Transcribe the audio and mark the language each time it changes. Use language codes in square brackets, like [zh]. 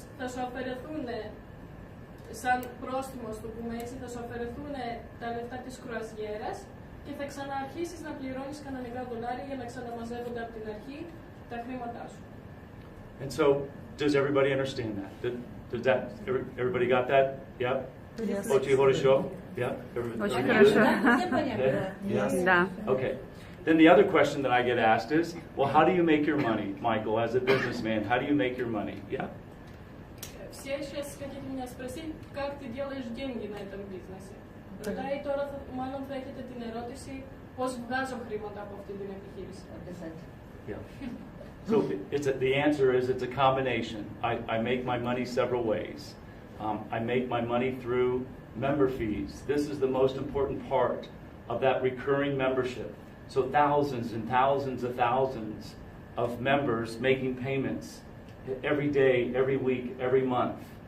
[el] Θα σου αφαιρεθούν, σαν πρόστιμο, το πούμε έτσι, θα σου αφαιρεθούν τα λεφτά της κρουαζιέρας και θα ξαναρχίσεις να πληρώνεις κανονικά δολάρια για να ξαναμαζεύονται από την αρχή τα χρήματά σου. [en] And so, does everybody understand that? Does that everybody got that? Yeah? Yes. [ru] Очень хорошо? [en] Yeah? [ru] Очень хорошо. [en] Yeah? Okay. Then the other question that I get asked is, well, how do you make your money, Michael, as a businessman? How do you make your money? Yeah? [ru] Все сейчас хотите меня спросить, как ты делаешь деньги на этом бизнесе. [el] Ρωτάει τώρα, μάλλον θα έχετε την ερώτηση, πώς βγάζω χρήματα από αυτή την επιχείρηση. [en] Yeah. So the answer is it's a combination. I make my money several ways. I make my money through member fees. This is the most important part of that recurring membership. So thousands and thousands of thousands of members making payments every day, every week, every month.